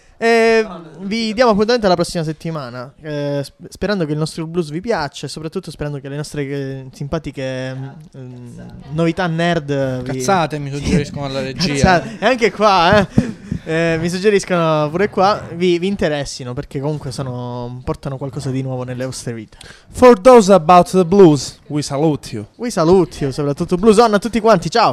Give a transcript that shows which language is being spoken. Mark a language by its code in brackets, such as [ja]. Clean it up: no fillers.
[it] Vi diamo appuntamento alla prossima settimana, sperando che il nostro blues vi piaccia e soprattutto sperando che le nostre simpatiche novità nerd vi... Cazzate mi suggeriscono alla regia. Cazzate. E anche qua mi suggeriscono pure qua, vi interessino, perché comunque portano qualcosa di nuovo nelle vostre vite. [en] For those about the blues, we salute you. We salute you, [it] soprattutto blues on a tutti quanti, ciao.